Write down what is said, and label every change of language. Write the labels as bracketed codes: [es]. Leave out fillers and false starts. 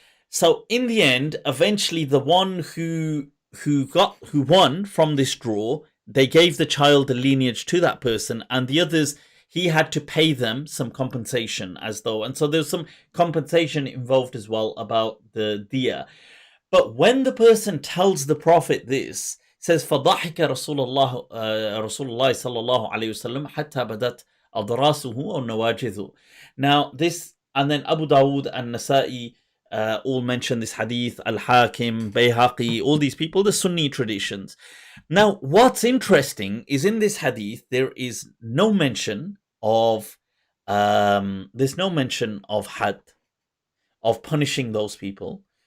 [en] So in the end, eventually the one who won from this draw, they gave the child the lineage to that person, and the others, he had to pay them some compensation as though, and so there's some compensation involved as well about the diya. But when the person tells the Prophet this, says [ar] فضحك رسول الله صلى الله عليه وسلم حتى بدت أضراسه أو نواجذه. [en] Now this, and then Abu Dawood and Nasa'i all mention this hadith, Al-Hakim, Bayhaqi, all these people, the Sunni traditions. Now, what's interesting is in this hadith there is no mention of there's no mention of had, of punishing those people.